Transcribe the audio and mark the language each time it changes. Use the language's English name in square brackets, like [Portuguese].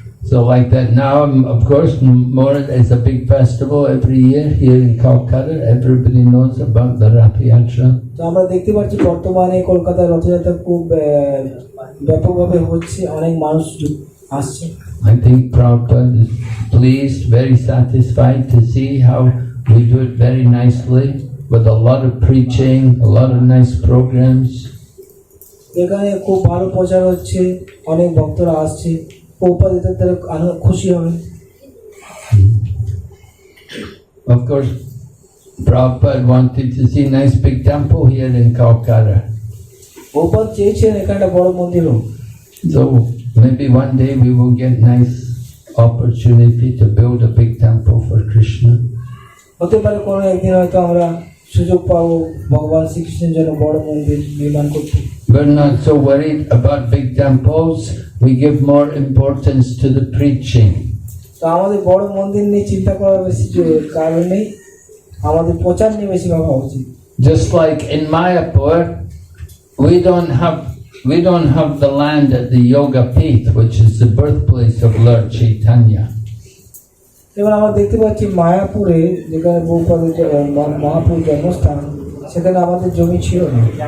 [English] So like that now, of course, more is a big festival every year here in Calcutta. Everybody knows about the Rath Yatra. [Bangla] তো আমরা দেখতে পাচ্ছি বর্তমানে কলকাতার রথযাত্রা খুব ব্যাপকভাবে হচ্ছে, অনেক মানুষ আসছে। [English] I think Prabhupada is pleased, very satisfied to see how we do it very nicely with a lot of preaching, a lot of nice programs. [Bangla] এখানে খুব ভালো প্রচার হচ্ছে, অনেক ভক্তরা আসছে, প্রভুপাদ এতে খুশি হবে। [English] Of course, Prabhupada wanted to see a nice big temple here in Calcutta. [Bangla] Prabhupada চেয়েছেন এখানে একটা বড় মন্দির হোক। [English] So maybe one day we will get nice opportunity to build a big temple for Krishna. [Bangla] হতে পারে কোনো একদিন হয়তো আমরা সুযোগ পাবো ভগবান শ্রীকৃষ্ণের জন্য বড় মন্দির নির্মাণ করতে। [English] We're not so worried about big temples. We give more importance to the preaching. [Bangla] তো আমাদের বড় মন্দির নিয়ে চিন্তা করার বেশি কারণ নেই, আমাদের প্রচার নিয়ে বেশি ভাবা উচিত। [English] Just like in Mayapur, we don't have the land at the Yoga Peeth, which is the birthplace of Lord Chaitanya. [Bangla] এবার আমরা দেখতে পাচ্ছি মায়াপুরে, যেখানে প্রভুপাদের মহাপুর জন্মস্থান, সেখানে আমাদের জমি ছিল না।